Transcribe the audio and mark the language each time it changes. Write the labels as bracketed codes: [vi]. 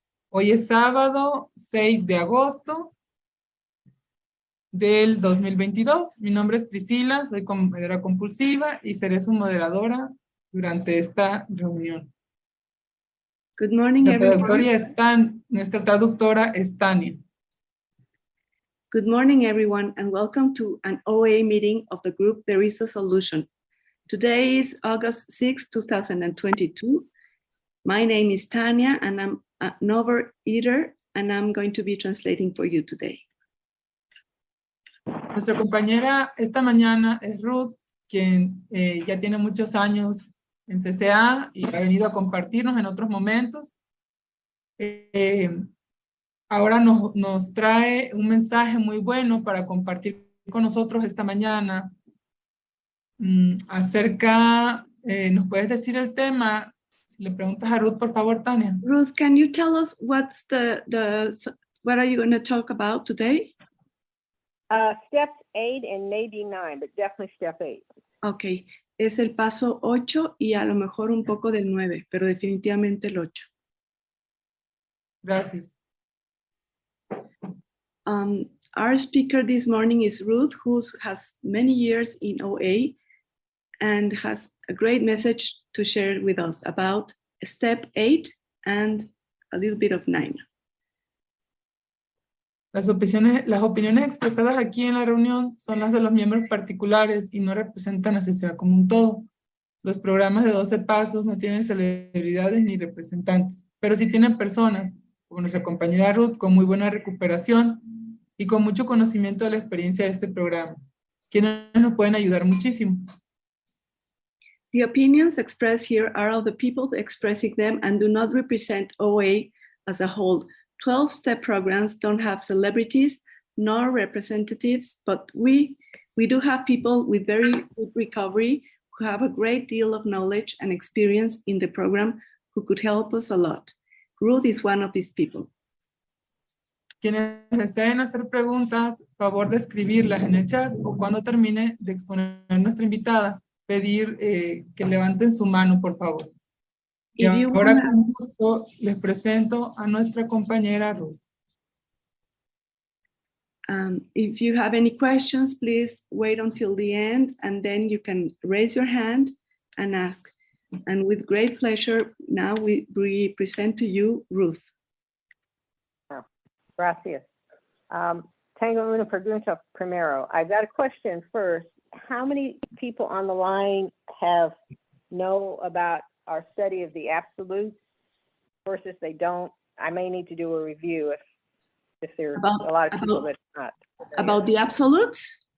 [es] Hoy es sábado 6 de agosto del 2022. Mi nombre es Priscila, soy comedora compulsiva y seré su moderadora durante esta reunión. [en] Good morning, everyone. [es] Nuestra traductora es Tania. [en] Good morning, everyone, and welcome to an OA meeting of the group There is a Solution. Today is August 6, 2022. My name is Tanya, and I'm an overeater, and I'm going to be translating for you today. [es] Nuestra compañera esta mañana es Ruth, quien ya tiene muchos años en CCA y ha venido a compartirnos en otros momentos. Ahora nos trae un mensaje muy bueno para compartir con nosotros esta mañana acerca, ¿nos puedes decir el tema? Si le preguntas a Ruth, por favor, Tania. [en] Ruth, can you tell us what are you going to talk about today? Step 8 and maybe 9, but definitely step 8. [es] Okay, es el paso 8 y a lo mejor un poco del 9, pero definitivamente el 8. Gracias. [en] Our speaker this morning is Ruth, who has many years in OA and has a great message to share with us about step 8 and a little bit of 9. [es] Las opiniones expresadas aquí en la reunión son las de los miembros particulares y no representan a la sociedad como un todo. Los programas de 12 pasos no tienen celebridades ni representantes, pero sí tienen personas, como nuestra compañera Ruth, con muy buena recuperación y con mucho conocimiento de la experiencia de este programa, quienes nos pueden ayudar muchísimo. [en] The opinions expressed here are of the people expressing them and do not represent OA as a whole. 12-step programs don't have celebrities nor representatives, but we do have people with very good recovery who have a great deal of knowledge and experience in the program who could help us a lot. Ruth is one of these people. [es] Quienes deseen hacer preguntas, favor de escribirlas en el chat o cuando termine de exponer nuestra invitada, pedir que levanten su mano, por favor. Y ahora con gusto les presento a nuestra compañera Ruth. [en] If you have any questions, please wait until the end and then you can raise your hand and ask. And with great pleasure, now we present to you Ruth. [es] Gracias. Tengo una pregunta primero. [en] I've got a question first. How many people on the line know about our study of the absolutes versus they don't? I may need to do a review if there's a lot of people that not. About the absolutes?